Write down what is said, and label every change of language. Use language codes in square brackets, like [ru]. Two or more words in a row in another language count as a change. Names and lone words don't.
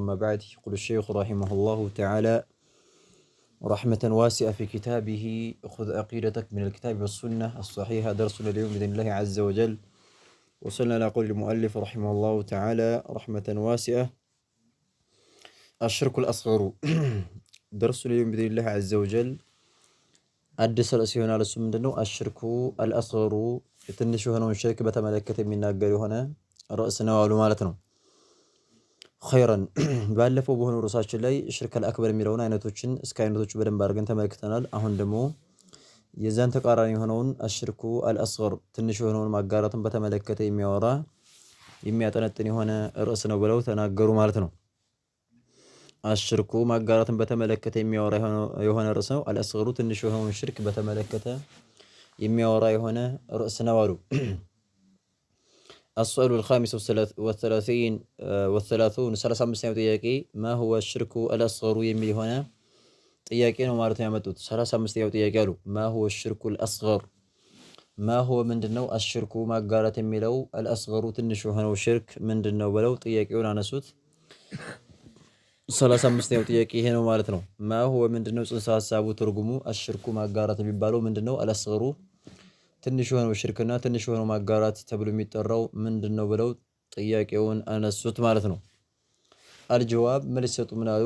[ar] ما بعد، يقول الشيخ رحمه الله تعالى رحمة واسعة في كتابه: خذ عقيدتك من الكتاب والسنة الصحيحة. درسنا اليوم بإذن الله عز وجل وصلنا إلى قول المؤلف رحمه الله تعالى رحمة واسعة: الشرك الأصغر. درسنا اليوم بإذن الله عز وجل [am] አዲስ ርዕስ ይሆናል። እሱ ምንድነው? [ar] الشرك الأصغر [am] ትንሽ የሆነውን ሽርክ በተመለከተ የሚናገር የሆነ ርዕስ ነው አሉ ማለት ነው። ኸይረን ባለፈው በሆነው ርዕሳችን ላይ [ar] شرك الأكبر [am] የሚለውን አይነቶችን እስከ አይነቶቹ በደንብ አድርገን ተመልክተናል። አሁን ደግሞ የዛን ተቃራኒ የሆነውን [ar] الشرك الأصغر [am] ትንሽ የሆነውን ማጋራትን በተመለከተ የሚያወራ የሚያጠነጥን የሆነ ርዕስ ነው ብለው ተናገሩ ማለት ነው። አሽርኩ ማጋራትን በተመለከተ የሚያወራ የሆነ ርዕስ ነው። አልአስገሩ ትንሽ የሆነውን ሽርክ በተመለከተ የሚያወራ የሆነ ርዕስ ነው አሉ። [ar] السؤال الخامس والثلاثون [am] 35ኛው ጥያቄ [ar] ما هو الشرك الأصغر [am] የሚል የሆነ ጥያቄ ነው ማለት ነው ያመጡት። 35ኛው ጥያቄ አሉ [ar] ما هو الشرك الأصغر ما هو [am] ምንድነው አሽርኩ ማጋራት የሚለው አልአስገሩ ትንሽ የሆነው ሽርክ ምንድነው ብለው ጥያቄውን አነሱት። 35ኛው ጥያቄ ይሄ ነው ማለት ነው። ማሁ ምንድነው ጽንሰ ሐሳቡ ትርጉሙ አሽርኩ ማጋራት የሚባለው ምንድነው? አልአስገሩ ትንሽ የሆነው ሽርክና ትንሽ የሆነው ማጋራት ተብሎ የሚጠራው ምንድነው ብለው ጥያቄውን አነሱት ማለት ነው። አልጀዋብ መልስ ሰጡ። ምን አሉ?